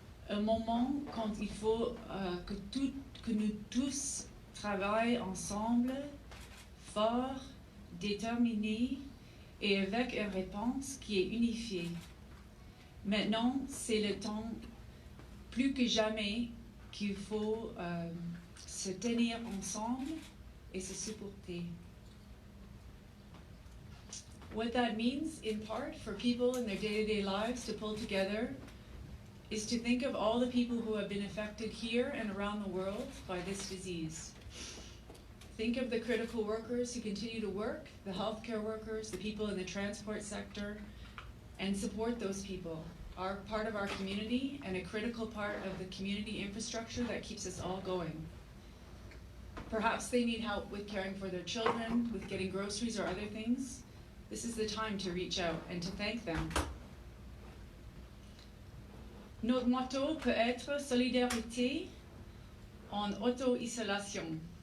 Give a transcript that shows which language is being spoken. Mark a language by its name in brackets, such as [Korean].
[French] Un moment quand il faut que nous tous travaillons ensemble, fort, déterminés et avec une réponse qui est unifiée. Maintenant, c'est le temps plus que jamais qu'il faut se tenir ensemble et se supporter. [English] What that means, in part, for people in their day-to-day lives to pull together is to think of all the people who have been affected here and around the world by this disease. Think of the critical workers who continue to work, the healthcare workers, the people in the transport sector, and support those people. Are part of our community and a critical part of the community infrastructure that keeps us all going. Perhaps they need help with caring for their children, with getting groceries or other things. This is the time to reach out and to thank them. [French] Notre motto peut être solidarité en auto-isolation.